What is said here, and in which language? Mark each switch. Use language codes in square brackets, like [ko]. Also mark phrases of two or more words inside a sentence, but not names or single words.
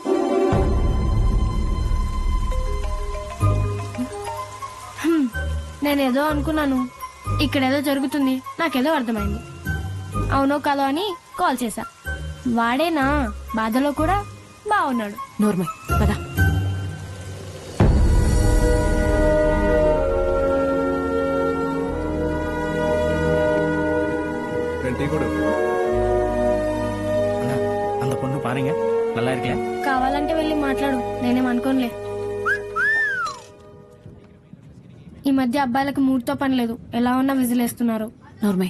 [te] నేనేదో అనుకున్నాను, ఇక్కడేదో జరుగుతుంది, నాకేదో అర్థమైంది. అవునో కాదో అని కాల్ చేశా. వాడేనా బాధలో కూడా బాగున్నాడు. నోర్మల్ పదా. [ta] அந்த பொண்ணு பாருங்க நல்லா இருக்கல. [te] కావాలంటే వెళ్ళి మాట్లాడు, నేనేం అనుకోనులే. ఈ మధ్య అబ్బాయిలకు మూడ్తో పని లేదు, ఎలా ఉన్నా విజిలేస్తున్నారు. నోర్మల్.